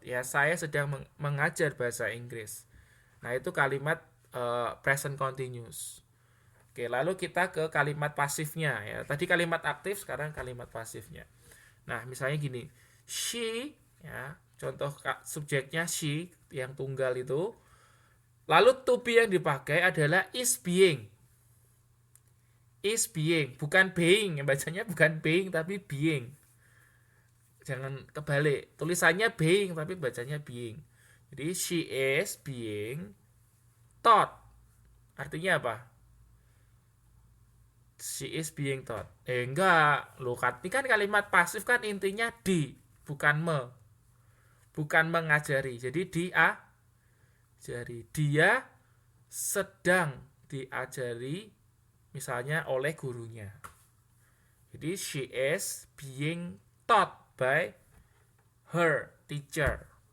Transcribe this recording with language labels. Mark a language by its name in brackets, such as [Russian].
[Indonesian] Ya, saya sedang mengajar bahasa Inggris. Nah, itu kalimat present continuous. Oke, lalu kita ke kalimat pasifnya ya. Tadi kalimat aktif, sekarang kalimat pasifnya. Nah, misalnya gini. She, ya, contoh subjeknya she yang tunggal itu. Lalu to be yang dipakai adalah is being. Is being, bukan being. Yang bacanya bukan being tapi being. Jangan kebalik. Tulisannya being tapi bacanya being. [English] Jadi she is being taught. [Indonesian] Artinya apa? [English] She is being taught. [Indonesian] Enggak. Loh, ini kan kalimat pasif kan intinya di, bukan me. Bukan mengajari. Jadi diajari. Dia sedang diajari misalnya oleh gurunya. [English] Jadi she is being taught by her teacher.